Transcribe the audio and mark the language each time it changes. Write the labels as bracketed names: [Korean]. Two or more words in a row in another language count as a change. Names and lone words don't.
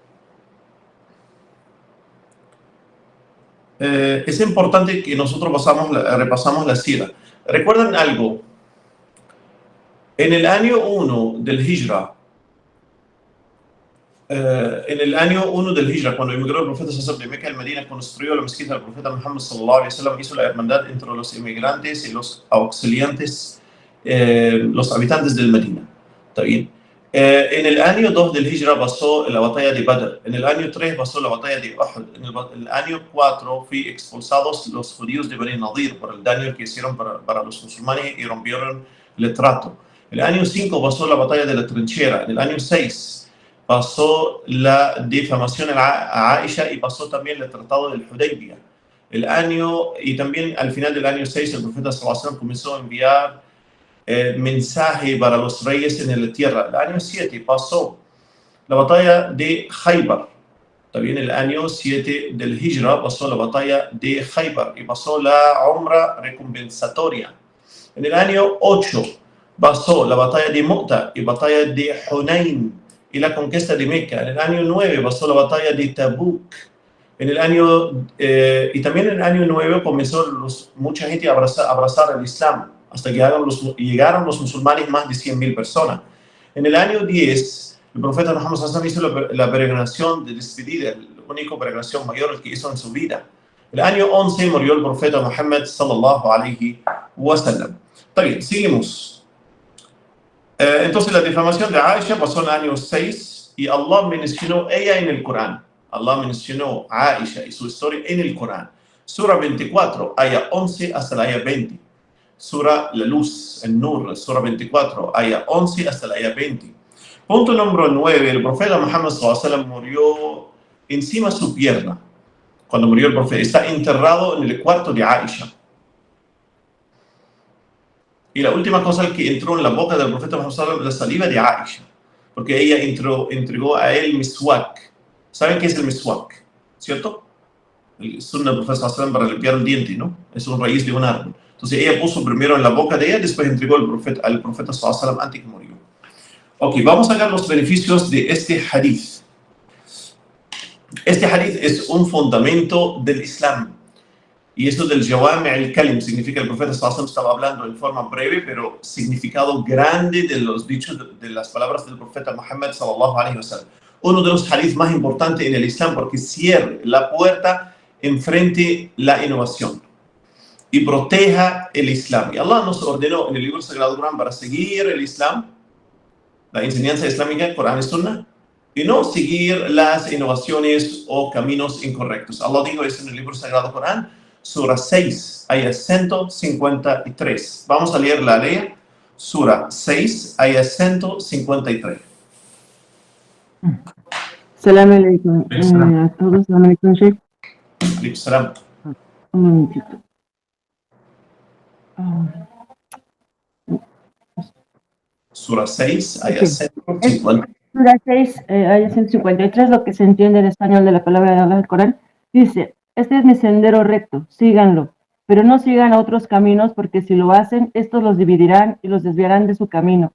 [Spanish] Es importante que nosotros repasamos la sira. ¿Recuerdan algo? En el año 1 del Hijra, cuando emigró el profeta de Meca al Medina, construyó la mezquita del profeta Muhammad [Arabic] صلى الله عليه وسلم, [Spanish] hizo la hermandad entre los inmigrantes y los auxiliantes, los habitantes del Medina. ¿Está bien? En el año 2 del Hijra pasó la batalla de Badr. En el año 3 pasó la batalla de Uhud. En el año 4 fui expulsados los judíos de Bani Nadir por el daño que hicieron para los musulmanes y rompieron el trato. En el año 5 pasó la batalla de la trinchera. En el año 6 pasó la difamación a Aisha y pasó también el tratado del Hudaybiyah. Y también al final del año 6 el profeta [Arabic] صلى الله عليه وسلم [Spanish] comenzó a enviar mensaje para los reyes en la tierra. El año 7 pasó la batalla de Khaybar. También el año 7 del Hijra pasó la batalla de Khaybar y pasó la Umra recompensatoria. En el año 8 pasó la batalla de Mu'ta y batalla de Hunayn y la conquista de Meca. En el año 9 pasó la batalla de Tabuk. Y también en el año 9 comenzó mucha gente a abrazar el Islam, hasta que llegaron los musulmanes más de 100.000 personas. En el año 10, el profeta Muhammad [Arabic] صلى الله عليه وسلم [Spanish] hizo la peregrinación de despedida, la única peregrinación mayor que hizo en su vida. El año 11 murió el profeta Muhammad [Arabic] صلى الله عليه وسلم. [Spanish] Está bien, seguimos. Entonces la difamación de Aisha pasó en el año 6 y Allah mencionó ella en el Corán. Allah mencionó a Aisha y su historia en el Corán. Sura 24, aya 11 hasta la aya 20. Sura La Luz, el Nur, Sura 24, aya 11 hasta la aya 20. Punto número 9, el profeta Muhammad [Arabic] صلى الله عليه وسلم [Spanish] murió encima de su pierna. Cuando murió el profeta, está enterrado en el cuarto de Aisha. Y la última cosa que entró en la boca del profeta Muhammad [Arabic] صلى الله عليه وسلم, [Spanish] la saliva de Aisha, porque ella entregó a él miswak. ¿Saben qué es el miswak? ¿Cierto? El sunna del profeta [Arabic] صلى الله عليه وسلم [Spanish] para limpiar el diente, ¿no? Es un raíz de un árbol. Entonces ella puso primero en la boca de ella, después entregó al profeta [Arabic] صلى الله عليه وسلم [Spanish] antes que murió. Ok, vamos a ver los beneficios de este hadith. Este hadith es un fundamento del Islam. Y esto del [Arabic] جوامع الكلم [Spanish] significa que el profeta [Arabic] صلى الله عليه وسلم [Spanish] estaba hablando en forma breve, pero significado grande de los dichos, de las palabras del profeta Muhammad sallallahu alaihi wasallam. Uno de los hadiths más importantes en el Islam porque cierra la puerta enfrente la innovación y proteja el Islam. Y Allah nos ordenó en el libro sagrado Corán para seguir el Islam, la enseñanza islámica, Corán y Sunnah, y no seguir las innovaciones o caminos incorrectos. Allah dijo eso en el libro sagrado Corán, Sura 6, ayah 153. Vamos a leer la ley, Sura 6, ayah 153. [Arabic] سلام عليكم [Spanish] a todos. [Arabic] سلام عليكم، شيخ. [Spanish] Salam. Un momentito. Sura 6, ayah 150. Sura 6, ayah 153, lo que se entiende en español de la palabra de Allah del Corán, dice: este es mi sendero recto, síganlo, pero no sigan a otros caminos, porque si lo hacen, estos los dividirán y los desviarán de su camino.